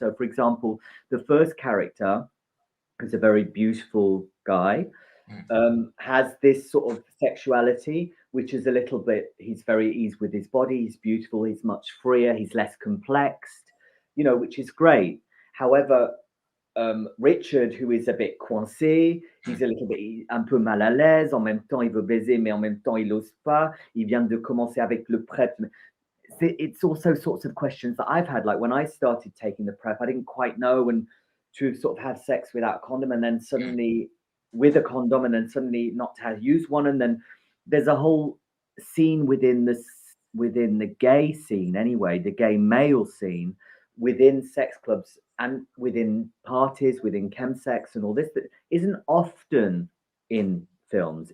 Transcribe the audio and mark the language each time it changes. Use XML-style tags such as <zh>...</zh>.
<en>So, for example, the first character, who's a very beautiful guy, mm, has this sort of sexuality, which is a little bit, he's very easy with his body, he's beautiful, he's much freer, he's less complexed, you know, which is great. However, Richard, who is a bit coincé, he's a little bit</en> <fr>un peu mal à l'aise, en même temps il veut baiser, mais en même temps il n'ose pas, il vient de commencer avec le prep.</fr> <en>It's also sorts of questions that I've had, like when I started taking the prep, I didn't quite know when to sort of have sex without condom, and then mm, suddenly with a condom, and then suddenly not to have use one, and then there's a whole scene within the gay scene anyway, the gay male scene within sex clubs and within parties, within chemsex and all this that isn't often in films.</en>